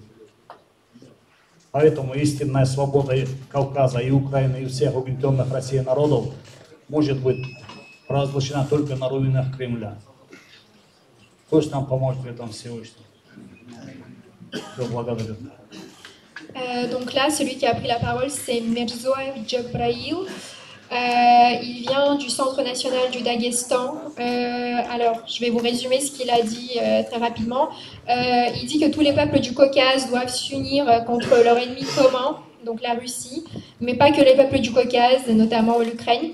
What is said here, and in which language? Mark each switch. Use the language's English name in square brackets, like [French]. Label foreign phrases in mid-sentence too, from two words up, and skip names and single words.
[Russian] Поэтому истинная свобода Кавказа и Украины и всех угнетенных Россией народов может быть провозглашена только на руинах Кремля. Пусть нам поможет в этом Всевышний. Все, благодарю. [French] Donc là, celui qui a pris la parole, c'est Mirzoev Djabrail. Il vient du Centre national du Daghestan. Alors, je vais vous résumer ce qu'il a dit très rapidement. Il dit que tous les peuples du Caucase doivent s'unir contre leur ennemi commun, donc la Russie, mais pas que les peuples du Caucase, notamment l'Ukraine.